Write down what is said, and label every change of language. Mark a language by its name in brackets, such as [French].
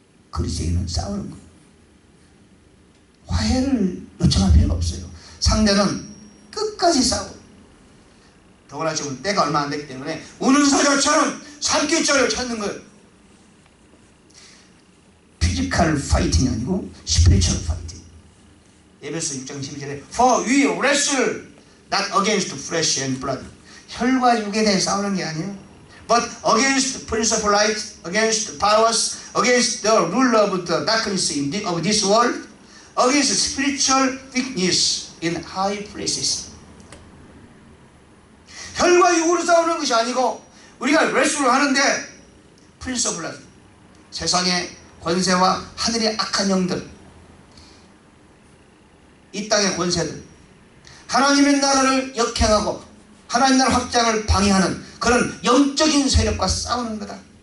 [Korean] 그리스도인은 싸우는 거예요. 화해를 요청할 필요가 없어요. 상대는 끝까지 싸워. 더구나 지금 때가 얼마 안 됐기 때문에 우는 사자처럼 산기자를 찾는 거예요. [English] 피지컬 파이팅이 아니고 스피리추얼 파이팅. [Korean] 에베소 6장 12절에 [English] For we wrestle not against flesh and blood. [Korean] 혈과 육에 대해 싸우는 게 아니에요. [English] But against principalities, against powers, against the ruler of the darkness of this world, against spiritual weakness in high places. [Korean] 혈과 육으로 싸우는 것이 아니고 우리가 레슬을 하는데 principalities, 세상의 권세와 하늘의 악한 영들, 이 땅의 권세들, 하나님의 나라를 역행하고 하나님 나라 확장을 방해하는 그런 영적인 세력과 싸우는 거다.